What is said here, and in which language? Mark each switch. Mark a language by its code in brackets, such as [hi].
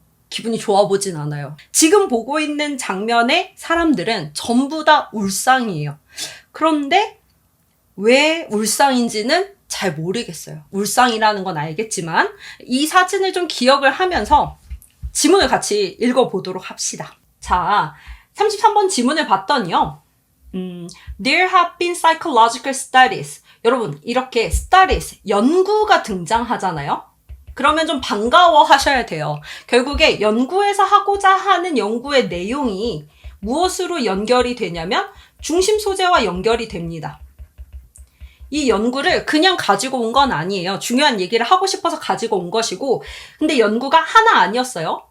[ko] 기분이 좋아 보진 않아요. 지금 보고 있는 장면의 사람들은 전부 다 울상이에요. 그런데 왜 울상인지는 잘 모르겠어요. 울상이라는 건 알겠지만 이 사진을 좀 기억을 하면서 지문을 같이 읽어보도록 합시다. 자, 33번 지문을 봤더니요. [en] There have been psychological studies. [ko] 여러분, 이렇게 studies, 연구가 등장하잖아요. 그러면 좀 반가워 하셔야 돼요. 결국에 연구에서 하고자 하는 연구의 내용이 무엇으로 연결이 되냐면 중심 소재와 연결이 됩니다. 이 연구를 그냥 가지고 온 건 아니에요. 중요한 얘기를 하고 싶어서 가지고 온 것이고, 근데 연구가 하나 아니었어요.